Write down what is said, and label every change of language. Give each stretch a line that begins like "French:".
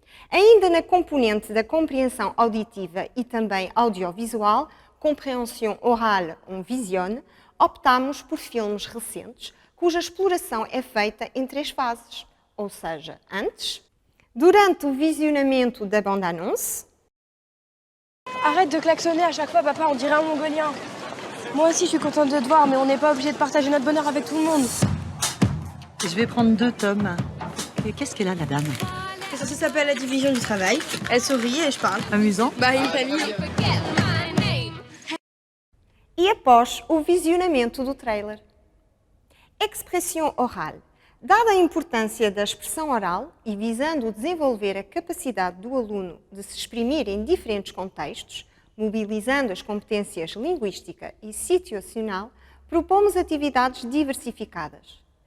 Portuguese: Ainda na componente da compreensão auditiva e também audiovisual, compreensão oral ou vision, optamos por filmes recentes, cuja exploração é feita em 3 fases, ou seja, antes, durante o visionamento da bande-annonce.
French: Arrête de klaxonner à chaque fois, papa, on dirait un mongolien. Moi aussi, je suis contente de te voir, mais on n'est pas obligé de partager notre bonheur avec tout le monde. Je vais prendre 2 tomes. Et qu'est-ce qu'elle a, la dame? Ça s'appelle La division du travail. Elle sourit et je parle. Amusant. Bah, une famille.
Portuguese: E após o visionamento do trailer. Expressão oral. Dada a importância da expressão oral e visando desenvolver a capacidade do aluno de se exprimir em diferentes contextos, mobilizando as competências linguística e situacional, propomos atividades diversificadas.